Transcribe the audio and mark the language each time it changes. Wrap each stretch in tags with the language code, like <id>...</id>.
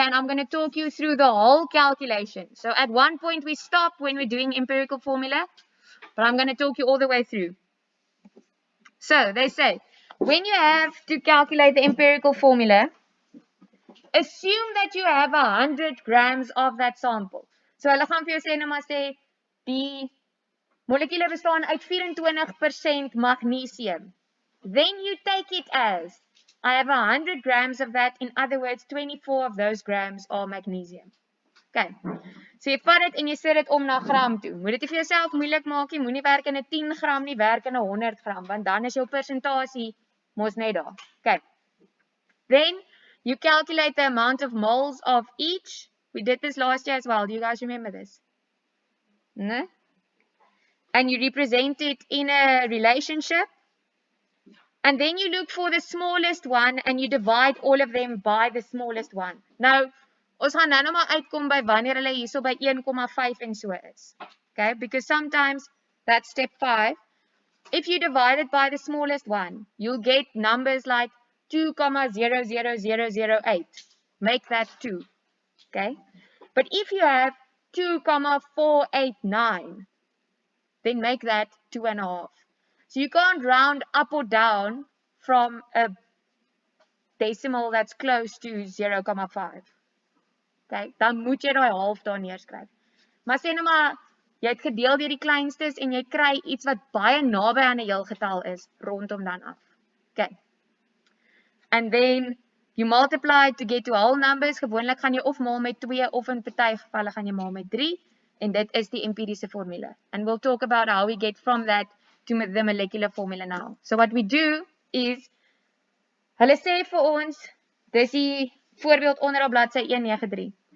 <en>And I'm going to talk you through the whole calculation. So at one point, we stop when we're doing empirical formula. But I'm going to talk you all the way through. So they say, when you have to calculate the empirical formula, assume that you have 100 grams of that sample.</en> <af>So hulle gaan vir jou sê, nou maar sê, die molekule bestaan uit 24% magnesium.</af> <en>Then you take it as, I have 100 grams of that. In other words, 24 of those grams are magnesium. Okay.</en> <af>So jy vat dit en jy sit dit om na gram toe. Moet dit vir jouself moeilik maak nie, moenie werk in 'n 10 gram nie, werk in 'n 100 gram, want dan is jou persentasie mos net daar. Okay.</af> <en>Then you calculate the amount of moles of each. We did this last year as well. Do you guys remember this? No? And you represent it in a relationship. And then you look for the smallest one and you divide all of them by the smallest one.</en> <af>Now, ons gaan nou maar uitkom by wanneer hulle hierso by 1,5 en so is.</af> <en>Okay, because sometimes that's step 5. If you divide it by the smallest one, you'll get numbers like 2,00008. Make that 2. Okay, but if you have 2,489, then make that 2.5. So you can't round up or down from a decimal that's close to 0,5.</en> <af>Okay, dan moet jy daai half daar neerskryf. Maar sê nou maar jy het gedeel deur die kleinstes en jy kry iets wat baie naby aan 'n heelgetal is rondom dan af. Okay.</af> <en>And then you multiply to get to whole numbers.</en> <af>Gewoonlik gaan jy of maal met 2 of in party gevalle gaan jy maal met 3 en dit is die empiriese formule.</af> <en>And we'll talk about how we get from that to the molecular formula now. So what we do is</en> <af>hulle sê vir ons dis die voorbeeld onder op bladsy 193.</af>